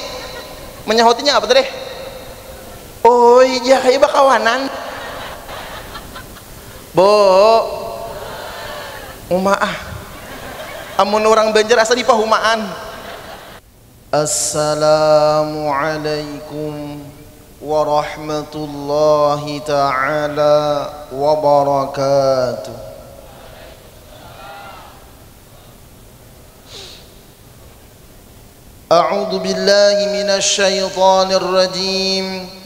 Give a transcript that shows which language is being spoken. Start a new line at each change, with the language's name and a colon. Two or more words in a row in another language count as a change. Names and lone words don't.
Banjar: Menyahotinya apa tadi? Oh iya kayak bakawanan. Bo, umaah. Amun orang Banjar asa dipahumaan.
Arabic: السلام عليكم ورحمة الله تعالى وبركاته. أعوذ بالله من الشيطان الرجيم.